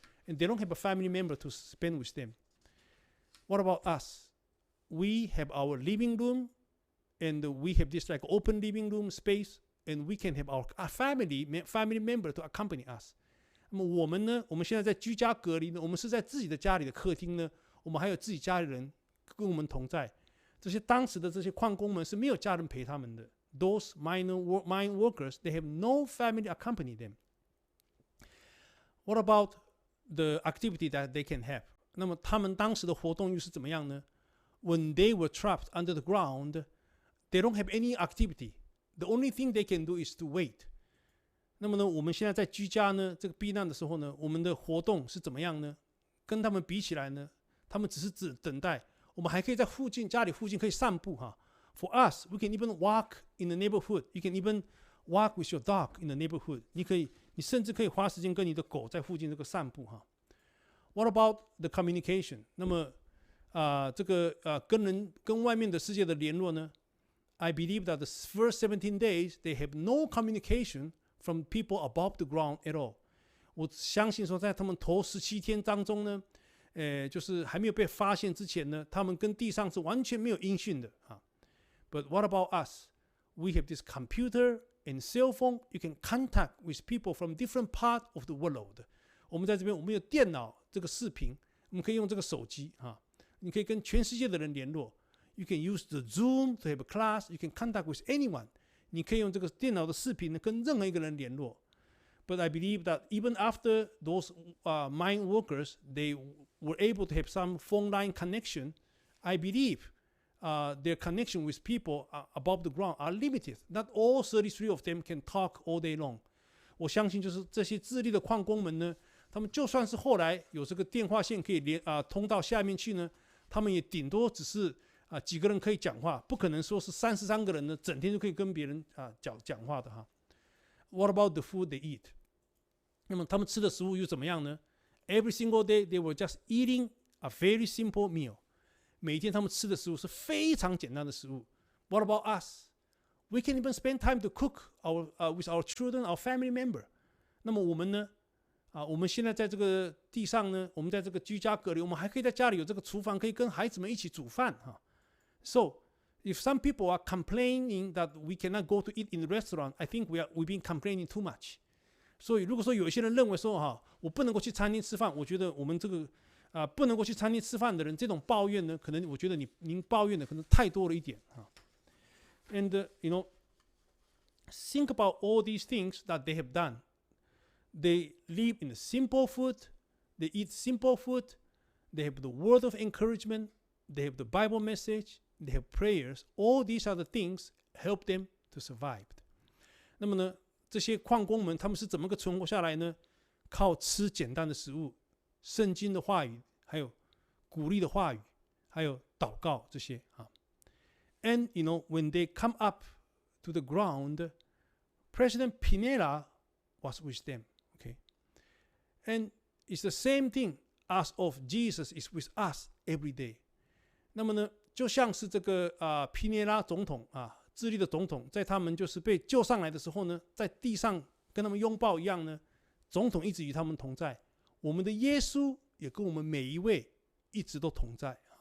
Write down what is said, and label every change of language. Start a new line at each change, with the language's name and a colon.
English: And they don't have a family member to spend with them. What about us? We have our living room, and we have this like open living room space, and we can have our family member to accompany us。
Chinese: 那么我们呢，我们现在在居家隔离呢，我们是在自己的家里的客厅呢，我们还有自己家里人跟我们同在。这些当时的这些矿工们是没有家人陪他们的。
English: Those mine workers, they have no family accompany them. What about the activity that they can have?
Chinese: 那么他们当时的活动又是怎么样呢？
English: When they were trapped under the ground, they don't have any activity. The only thing they can do is to wait.
Chinese: 那么呢，我们现在在居家呢，这个避难的时候呢，我们的活动是怎么样呢？跟他们比起来呢，他们只是等待。我们还可以在家里附近可以散步哈。
English: For us, we can even walk in the neighborhood. You can even walk with your dog in the neighborhood.
Chinese: 你甚至可以花时间跟你的狗在附近这个散步哈。
English: What about the communication?
Chinese: 那么这个跟外面的世界的联络呢？
English: I believe that the first 17 days they have no communication from people above the ground at all。
Chinese: 我相信说，在他们头17天当中呢，就是还没有被发现之前呢，他们跟地上是完全没有音讯的啊。
English: But what about us? We have this computer and cell phone. You can contact with people from different part of the world.
Chinese: 我们在这边，我们有电脑这个视频，我们可以用这个手机啊，你可以跟全世界的人联络。
English: You can use the Zoom to have a class. You can contact with anyone.
Chinese: 你可以用这个电脑的视频呢，跟任何一个人联络。
English: But I believe that even after those mine workers, they were able to have some phone line connection. I believe their connection with people above the ground are limited. Not all 33 of them can talk all day long.
Chinese: 我相信就是这些智利的矿工们呢，他们就算是后来有这个电话线可以通到下面去呢，他们也顶多只是几个人可以讲话，不可能说是33个人呢整天就可以跟别人讲话的哈。
English: What about the food they eat？
Chinese: 那么他们吃的食物又怎么样呢？
English: Every single day they were just eating a very simple meal。
Chinese: 每一天他们吃的食物是非常简单的食物。
English: What about us？ We can even spend time to cook with our children, our family member。
Chinese: 那么我们呢？我们现在在这个地上呢，我们在这个居家隔离，我们还可以在家里有这个厨房，可以跟孩子们一起煮饭哈。
English: So if some people are complaining that we cannot go to eat in the restaurant, I think we've been complaining too much。
Chinese: 所以如果说有一些人认为说我不能够去餐厅吃饭，我觉得我们这个不能够去餐厅吃饭的人，这种抱怨呢，可能我觉得您抱怨的可能太多了一点哈。
English: And think about all these things that they have done. They live in simple food. They eat simple food. They have the word of encouragement. They have the Bible message. They have prayers. All these are the things help them to survive.
Chinese: 那么呢，这些矿工们他们是怎么个存活下来呢？靠吃简单的食物、圣经的话语，还有鼓励的话语，还有祷告这些啊。
English: And when they come up to the ground, President Pineda was with them. Okay, and it's the same thing as of Jesus is with us every day.
Chinese: 那么呢，就像是这个皮涅拉总统智利的总统，在他们就是被救上来的时候呢，在地上跟他们拥抱一样呢，总统一直与他们同在。我们的耶稣也跟我们每一位一直都同在。